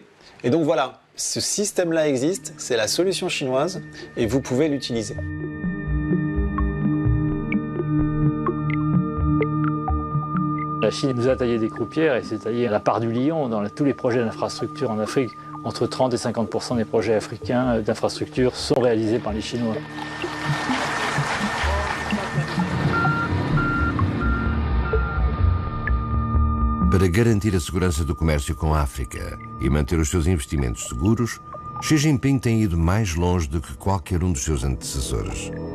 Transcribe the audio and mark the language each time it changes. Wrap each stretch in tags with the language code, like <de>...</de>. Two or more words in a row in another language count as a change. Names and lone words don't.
<fr>Et donc voilà, ce système-là existe, c'est la solution chinoise et vous pouvez l'utiliser. La Chine nous a taillé des croupières et s'est taillé la part du lion dans tous les projets d'infrastructure en Afrique. Entre 30 et 50% des projets africains d'infrastructure sont réalisés par les Chinois.</fr> <pt>Para garantir a segurança do comércio com a África e manter os seus investimentos seguros, Xi Jinping tem ido mais longe do que qualquer um dos seus antecessores.</pt>